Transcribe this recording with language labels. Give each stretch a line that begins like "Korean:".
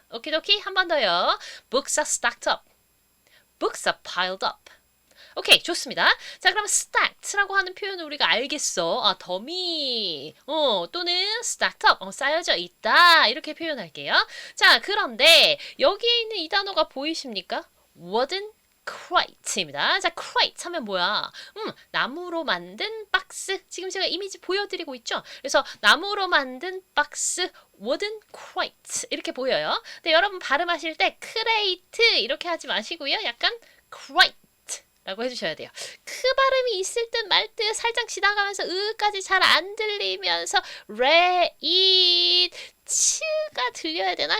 Korean: 오키도키 한 번 더요.
English: Books are stacked up. Books are piled up.
Korean: 오케이, 좋습니다. 자, 그럼 stacked라고 하는 표현을 우리가 알겠어. 아, 더미, 또는 stacked up, 쌓여져 있다. 이렇게 표현할게요. 자, 그런데 여기에 있는 이 단어가 보이십니까? wooden crate입니다. 자, crate 하면 뭐야? 나무로 만든 박스. 지금 제가 이미지 보여드리고 있죠? 그래서 나무로 만든 박스, wooden crate 이렇게 보여요. 근데 여러분 발음하실 때 crate 이렇게 하지 마시고요. 약간 crate 라고 해주셔야 돼요. 크 발음이 있을 듯 말 듯 살짝 지나가면서 으까지 잘 안 들리면서 레잇 치가 들려야 되나?